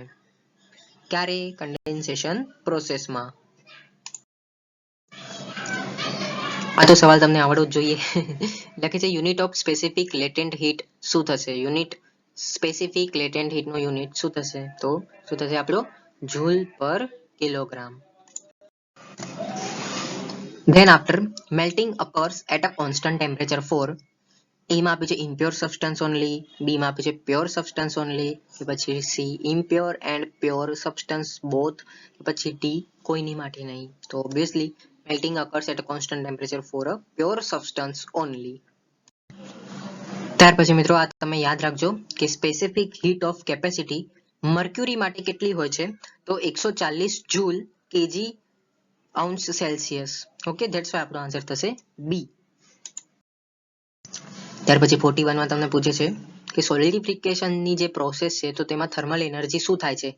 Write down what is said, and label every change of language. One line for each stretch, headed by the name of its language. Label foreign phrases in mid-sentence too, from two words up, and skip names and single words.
Gujarati: ક્યારે? કન્ડેન્સેશન પ્રોસેસમાં. આ તો સવાલ તમને આવડવો જ જોઈએ. લખે છે
English: unit of specific latent heat
Gujarati: શું થશે?
English: unit specific latent heat
Gujarati: નો યુનિટ શું થશે? તો શું થશે આપણો?
English: joule per kilogram. Then after melting occurs at a constant temperature for, A
Gujarati: માં આપ્યું છે
English: impure substance only,
Gujarati: B માં આપ્યું છે
English: pure substance only,
Gujarati: કે પછી
English: C impure and pure substance both,
Gujarati: કે પછી D કોઈની માટે નહીં.
English: તો obviously melting occurs at a constant temperature for a pure substance only.
Gujarati: ત્યાર પછી મિત્રો આ તમે યાદ રાખજો કે
English: specific heat of capacity
Gujarati: મર્ક્યુરી માટે કેટલી હોય છે? તો 140
English: joule kg
Gujarati: અંશ સેલ્સિયસ.
English: Okay, that's why
Gujarati: આપણો આન્સર થશે બી. ત્યાર પછી 41 માં તમને પૂછે છે કે સોલિડિફિકેશનની જે પ્રોસેસ છે તો તેમાં થર્મલ એનર્જી શું થાય છે?